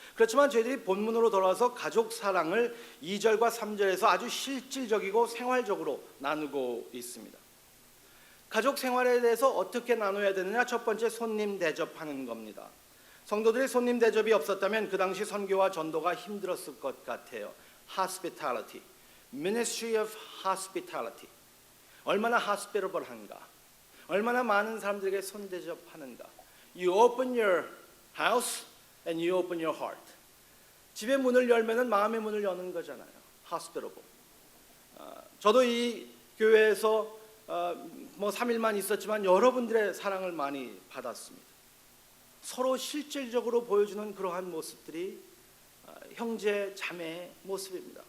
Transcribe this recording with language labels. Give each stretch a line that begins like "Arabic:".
Korean: 그렇지만 저희들이 본문으로 돌아와서 가족 사랑을 2절과 3절에서 아주 실질적이고 생활적으로 나누고 있습니다. 가족 생활에 대해서 어떻게 나눠야 되느냐? 첫 번째, 손님 대접하는 겁니다. 성도들이 손님 대접이 없었다면 그 당시 선교와 전도가 힘들었을 것 같아요.
English: Hospitality, Ministry of Hospitality.
Korean: 얼마나 hospitable한가? 얼마나 많은 사람들에게 손 대접하는가?
English: You open your house and you open your heart.
Korean: 집의 문을 열면은 마음의 문을 여는 거잖아요.
English: Hospitable.
Korean: 저도 이 교회에서 3일만 있었지만 여러분들의 사랑을 많이 받았습니다. 서로 실질적으로 보여주는 그러한 모습들이 형제 자매의 모습입니다.